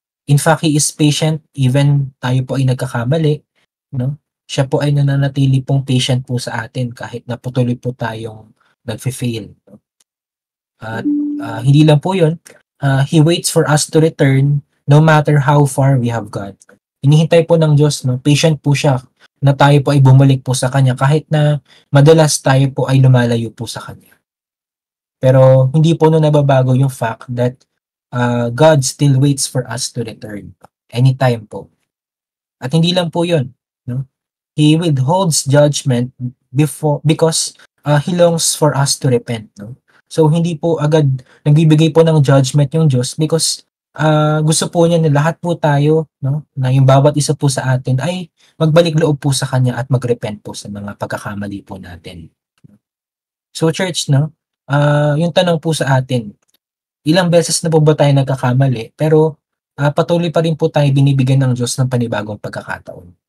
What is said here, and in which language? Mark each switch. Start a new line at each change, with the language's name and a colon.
English: In fact, He is patient even
Filipino: tayo po ay nagkakamali, no? Siya po ay nananatili pong patient po sa atin kahit na patuloy po tayong nagfe-fail. At hindi lang po yun,
English: He waits for us to return no matter how far we have gone.
Filipino: Hinihintay po ng Diyos, no? Patient po siya na tayo po ay bumalik po sa Kanya kahit na madalas tayo po ay lumalayo po sa Kanya. Pero hindi po nababago yung
English: fact that God still waits for us to return anytime po.
Filipino: At hindi lang po yun, no?
English: He withholds judgment because He longs for us to repent, no?
Filipino: So hindi po agad nagbibigay po ng judgment yung Diyos because gusto po niya na lahat po tayo, no, na yung bawat isa po sa atin ay magbalik loob po sa Kanya at magrepent po sa mga pagkakamali po natin. So church, no, yung tanong po sa atin, ilang beses na po ba tayo nagkakamali pero patuloy pa rin po tayo binibigyan ng Diyos ng panibagong pagkakataon?